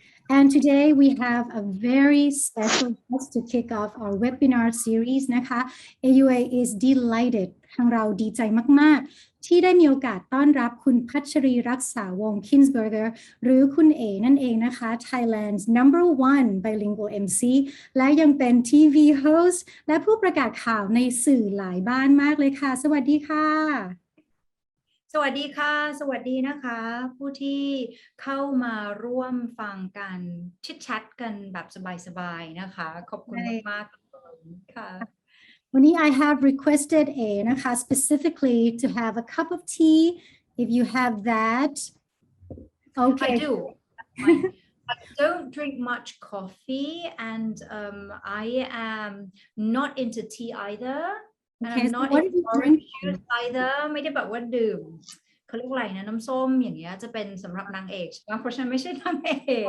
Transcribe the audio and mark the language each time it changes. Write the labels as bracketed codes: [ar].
[en] And today we have a very special guest to kick off our webinar series [th] นะคะ [en] AUA is delighted [th] ทางเราดีใจมากๆที่ได้มีโอกาสต้อนรับคุณพัชรีรักษาวงศ์ Kinsberger หรือคุณเอนั่นเองนะคะ [en] Thailand's #1 bilingual MC [th] และยังเป็น TV host และผู้ประกาศข่าวในสื่อหลายบ้านมากเลยค่ะสวัสดีค่ะ สวัสดีค่ะสวัสดีนะคะผู้ที่เข้ามาร่วมฟังกันชิดแชทกันแบบสบายๆนะคะขอบคุณมากๆเลยค่ะ วันนี้ [en] I have requested a นะคะ specifically to have a cup of tea if you have that okay I do I don't drink much coffee and I am not into tea either and I'm not into orange juice either [th] ไม่ได้แบบว่าดื่มเขาเรียกอะไรนะน้ำส้มอย่างเงี้ยจะเป็นสำหรับนางเอกเพราะฉันไม่ใช่นางเอก